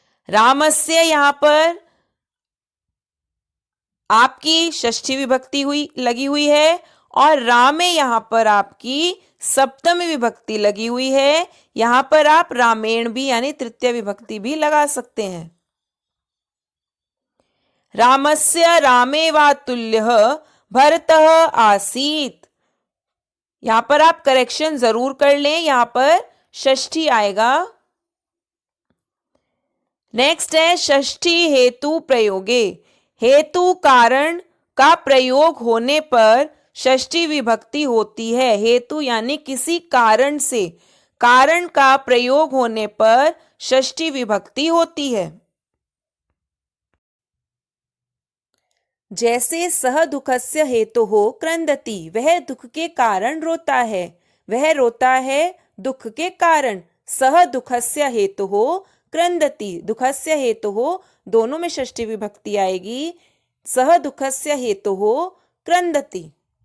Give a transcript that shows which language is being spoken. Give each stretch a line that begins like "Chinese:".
Hindi: रामस्य यहाँ पर आपकी षष्ठी विभक्ति लगी हुई है और रामे यहाँ पर आपकी सप्तमी विभक्ति लगी हुई है। यहाँ पर आप रामेण भी यानी तृतीय विभक्ति भी लगा सकते हैं।
Sanskrit: रामस्य रामेवातुल्यः भरतः आसीत्।
Hindi: यहां पर आप करेक्शन जरूर कर लें, यहां पर षष्ठी आएगा। नेक्स्ट है
Sanskrit: षष्ठी हेतु प्रयोगे।
Hindi: हेतु कारण का प्रयोग होने पर षष्ठी विभक्ति होती है। हेतु यानी किसी कारण से, कारण का प्रयोग होने पर षष्ठी विभक्ति होती है। जैसे
Sanskrit: सह दुखस्य हेतुः क्रंदति,
Hindi: वह दुख के कारण रोता है, वह रोता है दुख के कारण।
Sanskrit: सह दुखस्य हेतुः क्रंदति,
Hindi: दुखस्य हेतुः दोनों में षष्ठी विभक्ति आएगी। सह दुखस्य हेतुः क्रंदति।